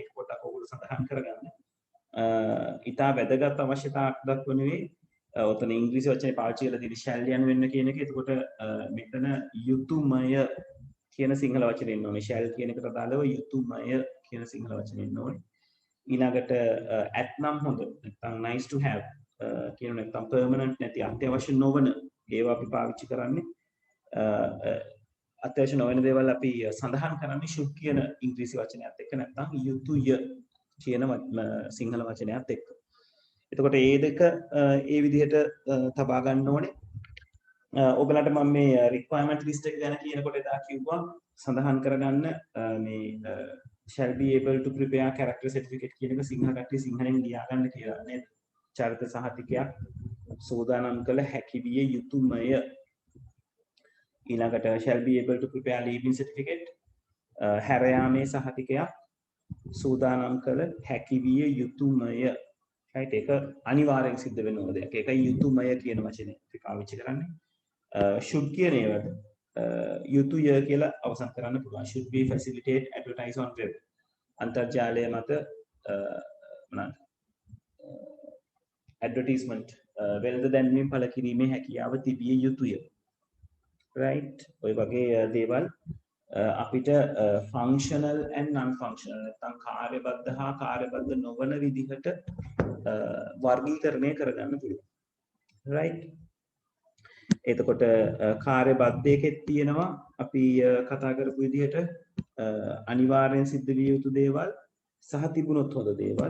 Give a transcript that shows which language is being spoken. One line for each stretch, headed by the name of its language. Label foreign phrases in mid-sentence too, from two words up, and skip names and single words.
Sinhala: ඒක පොඩ්ඩක් ඔයගොල්ලෝ සඳහන් කරගන්න. ඊටා වැදගත් අවශ්‍යතාවක් දක්වන්නේ ඔතන ඉංග්‍රීසි වචනේ පාවිච්චි කරලා තියෙන shall යන කියන එක. එතකොට මෙතන යුතුයමය කියන සිංහල වචනේ එන්න ඕනේ. shall කියන එකට අදාළව යුතුයමය කියන සිංහල වචනේ එන්න ඕනේ. ඊළඟට at නම් හොඳ නැත්නම්
English: nice to have
Sinhala: කියන නැත්නම් permanent නැති අත්‍යවශ්‍ය නොවන ඒවා අපි පාවිච්චි කරන්නේ. අත්‍යවශ්‍ය නොවන දේවල් අපි සඳහන් කරන්නේ should කියන ඉංග්‍රීසි වචනයත් එක්ක නැත්නම් යුතුය කියන සිංහල වචනයත් එක්ක. එතකොට මේ දෙක ඒ විදිහට තබා ගන්න ඕනේ. ඔයගලන්ට මම මේ
English: requirement list
Sinhala: එක ගැන කියනකොට එදා කිව්වා සඳහන් කරගන්න මේ
English: shall be able to prepare character certificate
Sinhala: කියන එක සිංහල කට්ටිය සිංහලෙන් ලියා ගන්න කියලා නේද? චරිත සහතිකයක් සෝදානම් කළ හැකි විය යුතුයමය. ඊළඟට
English: shall be able to prepare leaving certificate
Sinhala: හැර යාමේ සහතිකයක් සූදානම් කළ හැකි විය යුතුයමය. right ඒක අනිවාර්යෙන් සිද්ධ වෙන ඕන දෙයක්. ඒකයි යුතුයමය කියන වචනේ අපි පාවිච්චි කරන්නේ. should කියන ඒවාට යුතුය කියලා අවසන් කරන්න පුළුවන්.
English: should be facilitate advertise on web.
Sinhala: අන්තර්ජාලය මත මොනවාද advertisement වෙළඳ දැන්වීම පළ කිරීමේ හැකියාව තිබිය යුතුය. right ඔය වගේ දේවල් අපිට
English: functional and non functional
Sinhala: නැත්නම් කාර්යබද්ධ හා කාර්යබද්ධ නොවන විදිහට වර්ගීකරණය කරගන්න පුළුවන්. right එතකොට කාර්යබද්ධයකෙත් තියෙනවා අපි කතා කරපු විදිහට අනිවාර්යෙන් සිද්ධ විය යුතු දේවල් සහ තිබුණොත් හොඳ දේවල්.